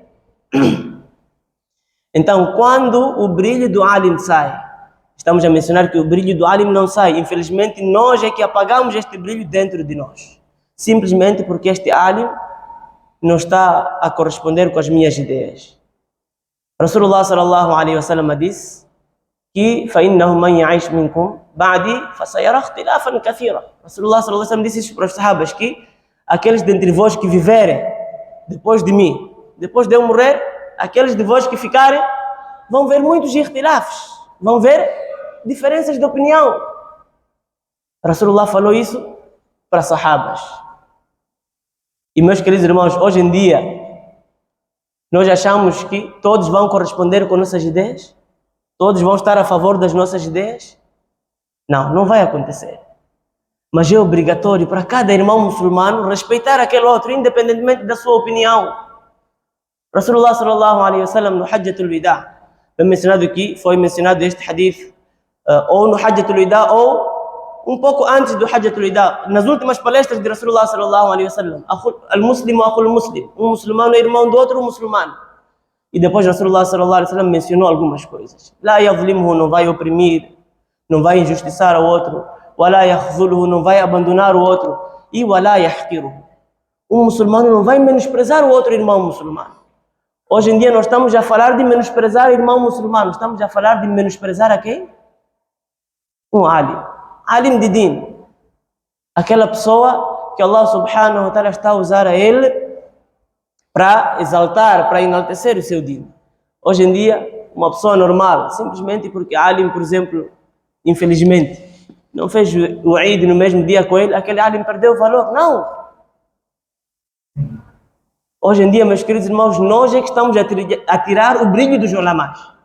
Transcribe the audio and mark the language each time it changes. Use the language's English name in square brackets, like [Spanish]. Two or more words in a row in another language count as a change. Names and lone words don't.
[Portuguese] Então, quando o brilho do alim sai, estamos a mencionar que o brilho do alim não sai. Infelizmente, nós é que apagamos este brilho dentro de nós. Simplesmente porque este alim não está a corresponder com as minhas ideias. [Arabic] رسول الله صلى الله عليه وسلم [Portuguese] disse que [Arabic] فَإِنَّهُ مَنْ يَعِشْ مِنْكُمْ بَعْدِي فَسَيَرَى اخْتِلَافًا كَثِيرًا. رسول الله صلى الله عليه وسلم [Portuguese] disse isso para os sahabas, que aqueles dentre vós que viverem depois de mim, depois de eu morrer, aqueles de vós que ficarem, vão ver muitos ikhtilafs, vão ver diferenças de opinião. Rasulullah falou isso para sahabas. E meus queridos irmãos, hoje em dia, nós achamos que todos vão corresponder com nossas ideias? Todos vão estar a favor das nossas ideias? Não, não vai acontecer. Mas é obrigatório para cada irmão muçulmano respeitar aquele outro, independentemente da sua opinião. [Arabic] رسول الله صلى الله عليه وسلم [Portuguese] no Hajjatul Wida, foi mencionado este hadith ou no Hajjatul Wida ou um pouco antes do Hajjatul Wida, nas últimas palestras de [Arabic] رسول الله صلى الله عليه وسلم. المسلم أخو المسلم, [Portuguese] um muçulmano é irmão do outro muçulmano. E depois [Arabic] رسول الله صلى الله عليه وسلم [Portuguese] mencionou algumas coisas. [Arabic] لا يظلمه, [Portuguese] não vai oprimir, não vai injustiçar o outro. [Arabic] ولا يخذله, [Portuguese] não vai abandonar o outro. E [Arabic] ولا يحقره, [Portuguese] um muçulmano não vai menosprezar o outro irmão muçulmano. Hoje em dia nós estamos a falar de menosprezar o irmão muçulmano, estamos a falar de menosprezar a quem? Um alim de din, aquela pessoa que Allah [Arabic] سبحانه وتعالى [Portuguese] está a usar a ele para exaltar, para enaltecer o seu din. Hoje em dia, uma pessoa normal, simplesmente porque alim, por exemplo, infelizmente, não fez o Eid no mesmo dia com ele, aquele alim perdeu o valor. Não! Hoje em dia, meus queridos irmãos, nós é que estamos a tirar o brilho dos ulamás.